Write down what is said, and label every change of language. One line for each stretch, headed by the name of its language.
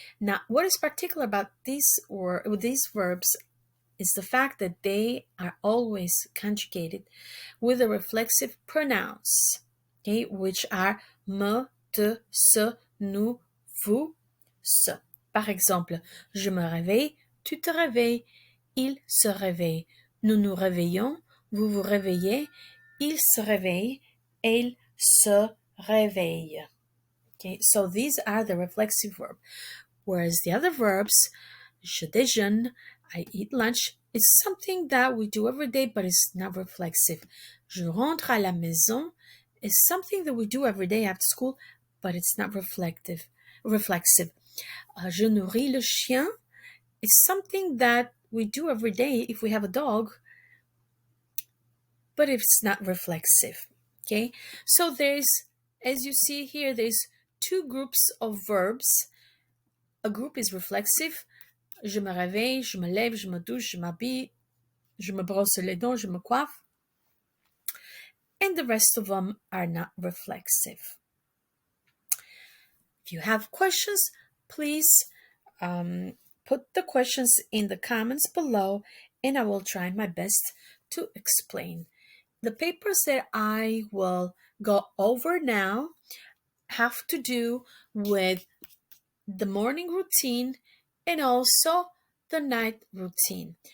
English: Now, what is particular about these verbs is the fact that they are always conjugated with the reflexive pronouns, okay, which are me, te, se, nous, vous, ce.
French: Par exemple, je me réveille, tu te réveilles, il se réveille, nous nous réveillons, vous vous réveillez, il se réveille, elle se réveille.
English: Okay, so these are the reflexive verbs. Whereas the other verbs,
French: je déjeune,
English: I eat lunch, is something that we do every day, but it's not reflexive.
French: Je rentre à la maison
English: is something that we do every day after school, but it's not reflexive.
French: Je nourris le chien
English: It's something that we do every day if we have a dog, but it's not reflexive. Okay, so there's, as you see here, there's two groups of verbs. A group is reflexive.
French: Je me réveille, je me lève, je me douche, je m'habille, je me brosse les dents, je me coiffe.
English: And the rest of them are not reflexive. If you have questions, please put the questions in the comments below, and I will try my best to explain. The papers that I will go over now have to do with the morning routine and also the night routine.